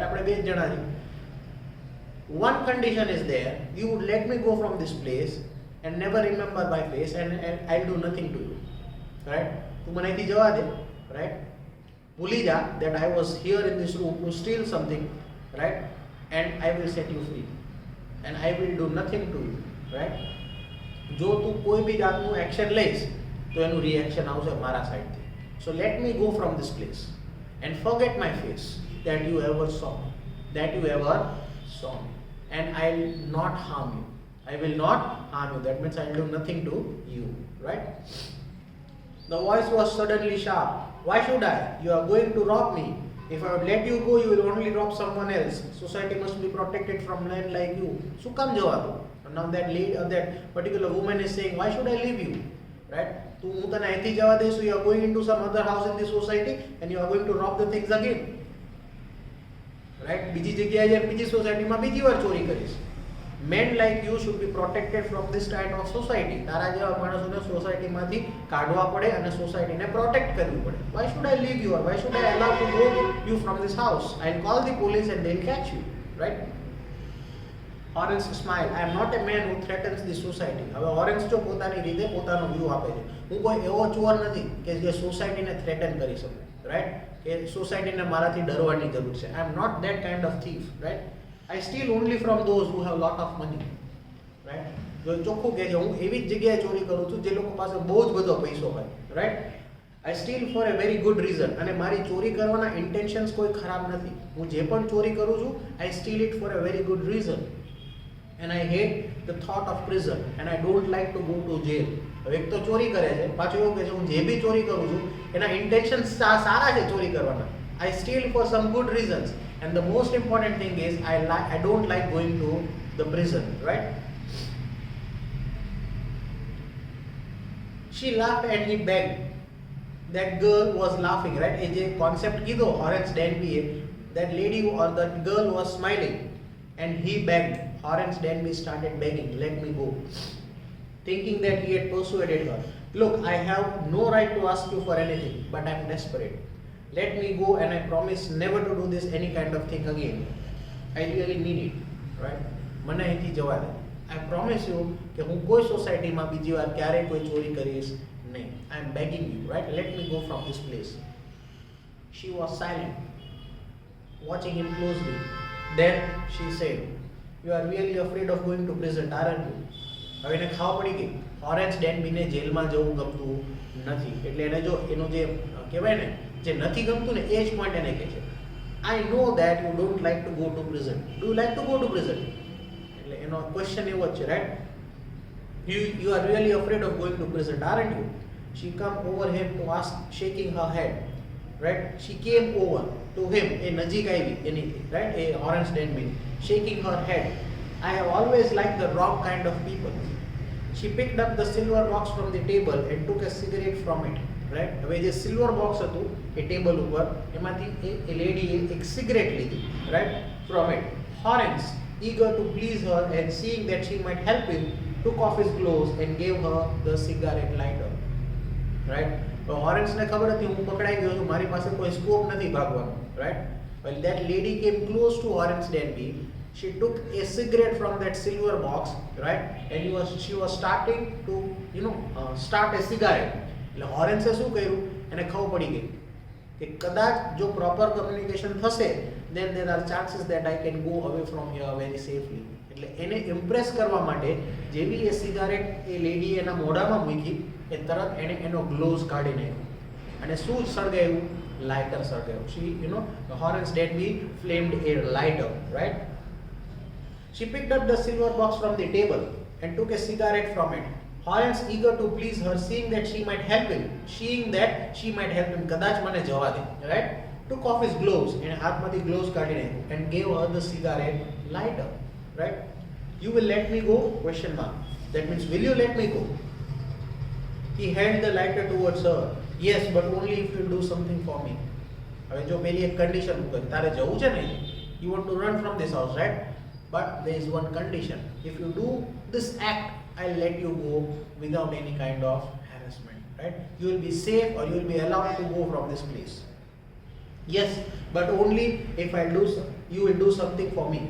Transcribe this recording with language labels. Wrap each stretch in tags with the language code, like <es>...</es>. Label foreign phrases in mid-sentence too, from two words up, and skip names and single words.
<gu>આપણે બે જ જણા છીએ.</gu> <en>One condition is there. You would let me go from this place and never remember my face and I'll do nothing to you, right?</en> <gu>તું મને અહીંથી જવા દે, રાઈટ. ભૂલી જા</gu> <en>that I was here in this room to steal something, right, and I will set you free and I will do nothing to you, right.</en> <gu>જો તું કોઈ બી જાતનું એક્શન લઈશ તો એનું રિએક્શન આવશે મારા સાઈડથી.</gu> <en>So let me go from this place and forget my face that you ever saw me, and I'll not harm you. I will not harm you. That means I'll do nothing to you, right? The voice was suddenly sharp. Why should I? You are going to rob me. If I would let you go, you will only rob someone else. Society must be protected from men like you.</en> <gu>શું કામ જવા દો?</gu> <en>Now that particular woman is saying, why should I leave you? Right?</en> <gu>તું હું તને અહીંથી જવા દઈશ,</gu> <en>you are going into some other house in this society and you are going to rob the things again. Right?</en> <gu>બીજી જગ્યાએ જઈને બીજી સોસાયટીમાં બીજી વાર ચોરી કરીશ.</gu> <en>Men like you should be protected from this kind of society.</en> <gu>તારા જેવા માણસોને સોસાયટીમાંથી કાઢવા પડે અને સોસાયટીને પ્રોટેક્ટ કરવી પડે.</gu> <en>Why should I leave you or why should I allow to go you from this house? I'll call the police and they'll catch you, right? Orange smile. I am not a man who threatens the society.</en> <gu>હવે ઓરેન્જ જો પોતાની રીતે પોતાનો વ્યૂ આપે છે. હું કોઈ એવો ચોર નથી કે જે સોસાયટીને થ્રેટન કરી શકે, રાઈટ, કે સોસાયટીને મારાથી ડરવાની જરૂર છે.</gu> <en>I am not that kind of thief, right? I steal only from those who have lot of money, right?</en> <gu>જો ચોખ્ખું કહે છે હું એવી જ જગ્યાએ ચોરી કરું છું જે લોકો પાસે બહુ જ બધો પૈસો હોય,</gu> <en>right? I steal for a very good reason.</en> <gu>અને મારી ચોરી કરવાના ઇન્ટેન્શન્સ કોઈ ખરાબ નથી. હું જે પણ ચોરી કરું છું</gu> <en>I steal it for a very good reason. And I hate the thought of prison and I don't like to go to jail.</en> <gu>હવે એક તો ચોરી કરે છે, પાછું એવું કહે છે હું જે બી ચોરી કરું છું એના ઇન્ટેન્શન્સ સારા છે ચોરી કરવાના.</gu> <en>I steal for some good reasons. And the most important thing is I don't like going to the prison, right? She laughed and he begged. That girl was laughing, right?</en> <gu>એ જે</gu> <en>concept કીધો Horace Denby, that lady or that girl was smiling and he begged. Horace Denby started begging, let me go, thinking that he had persuaded her. Look, I have no right to ask you for anything, but I'm desperate. Let me go and I promise never to do this any kind of thing again. I really need it, right?</en> <gu>મને અહીંથી જવા દે.</gu> <en>I promise you</en> <gu>કે હું કોઈ સોસાયટીમાં બીજી વાર ક્યારેય કોઈ ચોરી કરીશ નહીં.</gu> <en>I am begging you, right? Let me go from this place. She was silent, watching him closely. Then she said, you are really afraid of going to prison, aren't you?</en> <gu>હવે એને ખાવા પડી ગઈ. ઓરેન્જ ડેનબીને જેલમાં જવું ગમતું નથી. એટલે એને જો એનો જે કહેવાય ને જે નથી ગમતું ને એ જ પોઈન્ટ એને કહે છે.</gu> <en>I know that you don't like to go to prison. Do you like to go to prison?</en> <gu>એટલે એનો ક્વેશ્ચન એવો જ છે, રાઈટ?</gu> <en>You are really afraid of going to prison, aren't you? She come over him to ask, shaking her head, right? She came over to him,</en> <gu>એ નજીક આવી એની, right? એ ઓરેન્જ ડેનબી,</gu> <en>shaking her head. I have always liked the wrong kind of people. She picked up the silver box from the table and took a cigarette from it. Right?</en> <gu>હવે જે</gu> <en>silver box</en> <gu>હતું એ ટેબલ ઉપર એમાંથી એ લેડીએ એક સિગરેટ લીધી,</gu> <en>right, from it. Horace, eager to please her and seeing that she might help him, took off his clothes and gave her the cigarette lighter, right?</en> <gu>તો હોરેન્સને ખબર હતી હું પકડાઈ ગયો છું, મારી પાસે કોઈ સ્કોપ નથી ભાગવાનો,</gu> <en>right? Well, that lady came close to Horace Denby. She took a cigarette from that silver box, right, and she was starting to start a cigarette.</en> <gu>એટલે હોરેન્સે શું કર્યું, એને ખબર પડી ગઈ કે કદાચ જો</gu> <en>proper communication</en> <gu>થશે</gu> <en>then there are chances that I can go away from here very safely.</en> <gu>એટલે એને ઇમ્પ્રેસ કરવા માટે જેવી એ સિગારેટ એ લેડીએ એના મોઢામાં મૂકી એ તરત એણે એનો ગ્લોવ્સ કાઢી નાખ્યો અને શું સળગાવ્યું, લાઇટર સળગાવ્યું.</gu> <en>Horace Denby flamed a lighter, right? She picked up the silver box from the table and took a cigarette from it. Horace, eager to please her, seeing that she might help him,</en> <gu>કદાચ મને જવા દે,</gu> <en>right, took off his gloves and હાથમાંથી gloves</en> <gu>કાઢી નાખ્યું</gu> <en>and gave her the cigarette lighter, right? You will let me go? Question mark. That means will you let me go? He held the lighter towards her. Yes, but only if you do something for me.</en> <gu>હવે જો પેલી એક કન્ડિશન મૂકે, તારે જવું છે ને,</gu> <en>you want to run from this house, right? But there is one condition. If you do this act, I'll let you go without any kind of harassment, right? You will be safe or you will be allowed to go from this place. Yes, but only if you will do something for me.</en>